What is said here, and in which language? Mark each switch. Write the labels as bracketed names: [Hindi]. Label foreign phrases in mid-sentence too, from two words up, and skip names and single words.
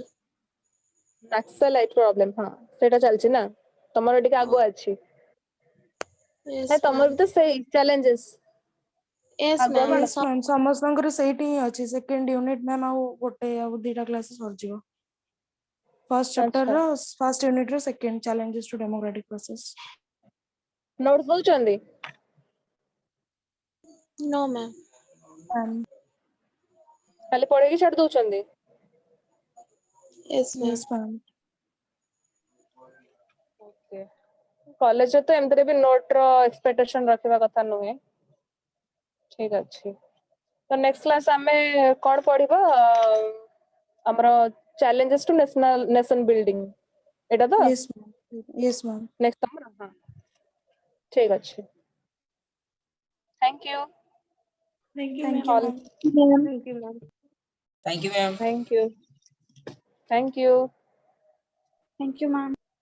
[Odia] ନକ୍ସଲାଇଟ ପ୍ରୋବ୍ଲେମ ହଁ ସେଇଟା ଚାଲିଛି ନା ତମର ଟିକେ ଆଗୁଆ ଅଛି ୟେସ୍ ନାଇଁ ତମର ମ୍ୟାମ୍ ବି ତ ସେଇ ଚ୍ୟାଲେଞ୍ଜେସ୍ ୟେସ୍ ଆଗୁଆ ମ୍ୟାମ୍ କଣ [English] Yes, ma'am. [Odia] ସମସ୍ତଙ୍କର ସେଇଠି ହିଁ ଅଛି [English] second unit ma'am [Odia] ଆଉ ଗୋଟେ ଆଉ ଦିଟା କ୍ଲାସ ସରିଯିବ. [English] first chapter [Odia] ଆଚ୍ଛା [English] ର first unit ର ସେକେଣ୍ଡ challenges to democratic process. [Odia] ନୋଟ୍ସ ଦଉଛନ୍ତି [English] no ma'am Ma'am. [Odia] ଖାଲି ପଢେଇକି ଛାଡି ଦଉଛନ୍ତି [English] yes ma'am Yes, ma'am. [Odia] କଲେଜରେ ତ ଏମିତିରେ ବି ନୋଟ ର ଏକ୍ସପେକ୍ଟେସନ ରଖିବା କଥା ନୁହେଁ ଠିକ ଅଛି ତ [English] next class [Odia] ଆମେ କଣ ପଢିବା ଆମର [English] challenges to nation building [Odia] ଏଇଟା ତ [English] Yes, ma'am. Yes, ma'am. [Odia] ନେକ୍ସଟ ତମର ହଁ ଠିକ ଅଛି [English] thank you Thank you, Thank ma'am. you, All. ma'am. Ma'am. Thank you, ma'am. Thank you, ma'am. Thank you. Thank you. Thank you, ma'am.